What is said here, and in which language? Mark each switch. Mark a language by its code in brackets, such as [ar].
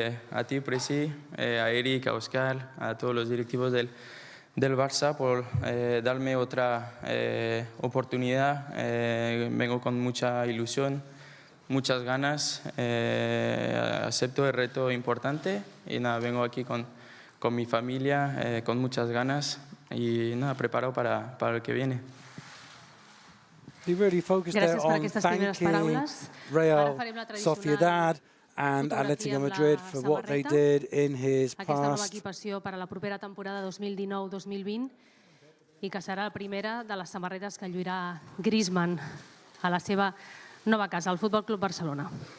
[es] A ti, Presi, a Eric, a Oscar, a todos los directivos del Barça por darme otra oportunidad. Vengo con mucha ilusión, muchas ganas. Acepto el reto importante y nada, vengo aquí con mi familia, con muchas ganas y nada, preparado para el que viene. [en] He really focused there on thanking Real Sociedad and Atlético Madrid for what they did in his past. [ca] Aquesta nova equipació per a la propera temporada 2019-2020 i que serà la primera de les samarretes que lluirà Griezmann a la seva nova casa, al Futbol Club Barcelona.